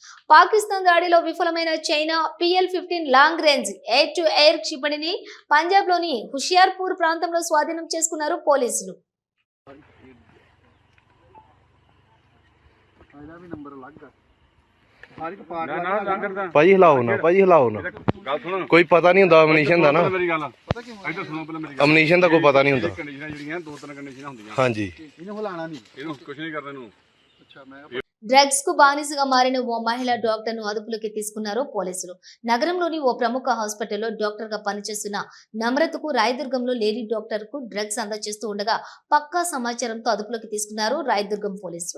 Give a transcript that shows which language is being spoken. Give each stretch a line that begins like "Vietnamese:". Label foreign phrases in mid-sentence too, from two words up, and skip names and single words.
Telugu: పాకిస్తాన్ దాడిలో విఫలమైన చైనా PL-15
English: long range air to air
Telugu: క్షిపణిని పంజాబ్లోని హుషియార్పూర్ ప్రాంతంలో స్వాధీనం చేసుకున్నారు పోలీసులు.
Punjabi: ਭਾਜੀ ਹਿਲਾਓ ਨਾ ਕੋਈ ਪਤਾ ਨਹੀਂ ਹੁੰਦਾ ਅਮਨੀਸ਼ਨ ਦਾ ਨਾ ਅਮਨੀਸ਼ਨ ਦਾ ਕੋਈ ਪਤਾ ਨਹੀਂ ਹੁੰਦਾ ਕੰਡੀਸ਼ਨਾਂ ਜਿਹੜੀਆਂ ਦੋ ਤਿੰਨ ਕੰਡੀਸ਼ਨਾਂ ਹੁੰਦੀਆਂ ਹਾਂਜੀ ਇਹਨੂੰ ਹਿਲਾਣਾ ਨਹੀਂ ਇਹਨੂੰ ਕੁਝ ਨਹੀਂ ਕਰਨਾ ਇਹਨੂੰ
Telugu: డ్రగ్స్ కు బానిసగా మారిన ఓ మహిళా డాక్టర్ ను అదుపులోకి తీసుకున్నారు పోలీసులు. నగరంలోని ఓ ప్రముఖ హాస్పిటల్లో డాక్టర్ గా పనిచేస్తున్న నమ్రతకు రాయదుర్గంలో
English: lady doctor
Telugu: కు డ్రగ్స్ అందజేస్తూ ఉండగా పక్కా సమాచారంతో అదుపులోకి తీసుకున్నారు రాయదుర్గం పోలీసులు.